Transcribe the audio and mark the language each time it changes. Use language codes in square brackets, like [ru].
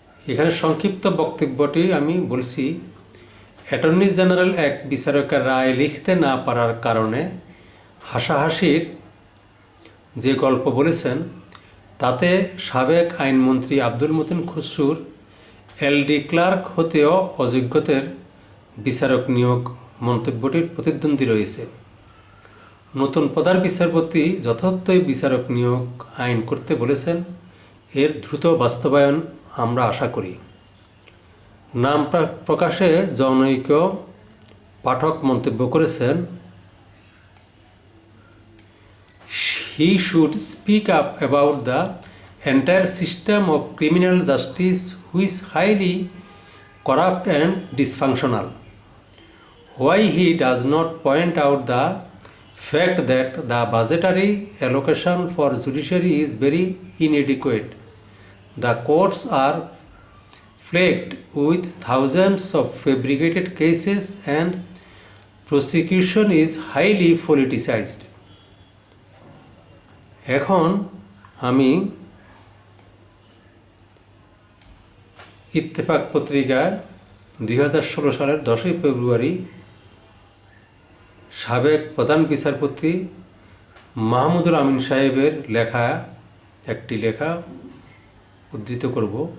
[bn] এখানে সংক্ষিপ্ত বক্তব্যটি আমি বলছি। অ্যাটর্নি জেনারেল এক বিচারকের রায় লিখতে না পারার কারণে হাসাহাসির যে গল্প বলেছেন, তাতে সাবেক আইনমন্ত্রী আব্দুল মতিন খুসরুর এলডি ক্লার্ক হতেও অযোগ্যতার বিচারক নিয়োগ মন্তব্যটির প্রতিদ্বন্দ্বী রয়েছে। নতুন প্রধান বিচারপতি যথার্থই বিচারক নিয়োগ আইন করতে বলেছেন। এর দ্রুত বাস্তবায়ন আমরা আশা করি। নাম প্রকাশে জনৈক পাঠক মন্তব্য করেছেন, [en] he should speak up about the entire system of criminal justice which is highly corrupt and dysfunctional. Why he does not point out the fact that the budgetary allocation for judiciary is very inadequate. The courts are plagued with thousands of fabricated cases and prosecution is highly politicized. [bn] এখন আমি ইত্তেফাক পত্রিকায় 2016 সালের 10 ফেব্রুয়ারি সাবেক প্রধান বিচারপতি মাহমুদুল আমিন সাহেবের লেখা একটি লেখা উদ্ধৃত করব।